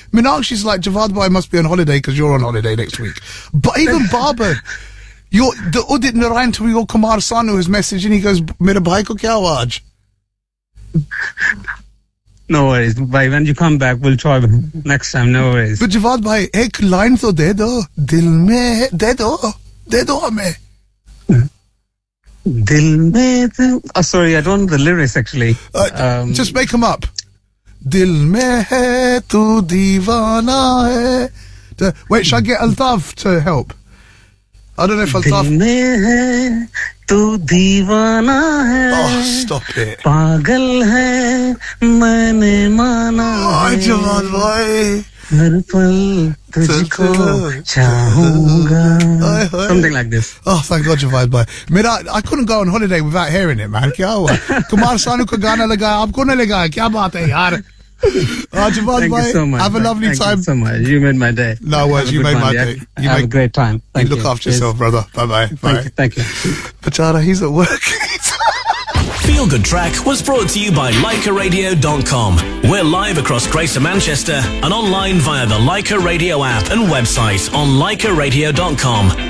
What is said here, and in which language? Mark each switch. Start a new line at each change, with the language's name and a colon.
English: Minakshi's like, Javad Bhai must be on holiday because you're on holiday next week. But even Baba, the Udit Narayan to your Kumar Sanu is messaging. He goes,
Hindi: mere bhai ko kiawe aaj?
English: No worries, bhai. When you come back, we'll try next time. No worries.
Hindi: But Jawad भाई, एक line तो दे दो. दिल में दे दो. दे दो हमे. Dil mein de...
English: Oh, sorry, I don't know the lyrics, actually. Just make them up.
Hindi: दिल में है तू दीवाना है.
English: Wait, should I get Altaf to help? I don't know if Altaf...
Hindi: Dil mein hai tu deewana hai.
English: Oh, stop it.
Hindi: Pagal hai, maine maana hai. ओह, जावद भाई. Har pal tujhko chahunga.
English: Something like this. Oh, thank God, Javad Bhai. I couldn't go on holiday without hearing it, man.
Hindi: क्या हुआ? कुमार सानू को गाना लगाया, आपको ना लगाया. क्या बात है, यार?
English: Javad Bhai, have a lovely time. Thank you so much. You made my day. No worries, you made my day. You have a great time. Thank you. Look after yourself, brother. Bye-bye. Thank you. Pachara, he's at work. Feel Good Track was brought to you by LaikaRadio.com. We're live across Greater Manchester and online via the Laika Radio app and website on LaikaRadio.com.